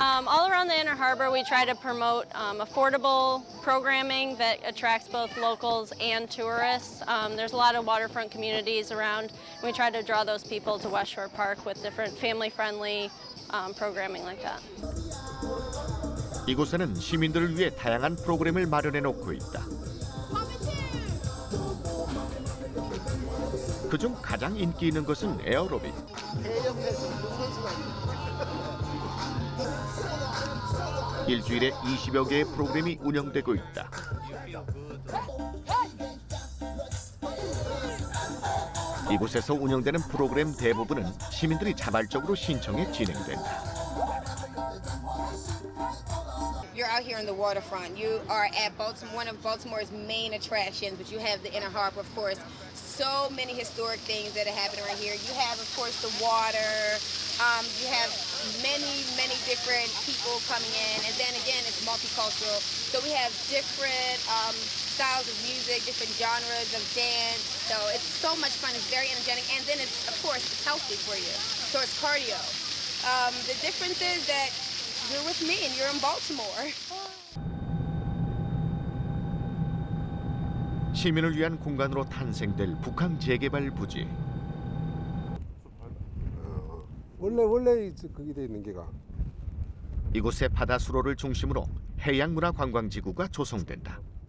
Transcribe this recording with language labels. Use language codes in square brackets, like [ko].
[en] All around the Inner Harbor, we try to promote affordable programming that attracts both locals and tourists. There's a lot of waterfront communities around, and we try to draw those people to West Shore Park with different family-friendly programming like that. [ko] 이곳에는 시민들을 위해 다양한 프로그램을 마련해 놓고 있다. 그중 가장 인기 있는 것은 에어로빅. 일주일에 20여 개의 프로그램이 운영되고 있다. 이곳에서 운영되는 프로그램 대부분은 시민들이 자발적으로 신청해 진행된다. [en] You're out here on the waterfront. You are at Baltimore, one of Baltimore's main attractions, but you have the Inner Harbor, of course. So many historic things that are happening right here. You have, of course, the water. You have many different people coming in, and then again, it's multicultural. So we have different styles of music, different genres of dance. So it's so much fun. It's very energetic, and then it's, of course, it's healthy for you. So it's cardio. The difference is that you're with me and you're in Baltimore. [ko] 시민을 위한 공간으로 탄생될 북항 재개발 부지. 원래 거기 돼 있는 게가. 이곳의 바다 수로를 중심으로 해양문화 관광지구가 조성된다.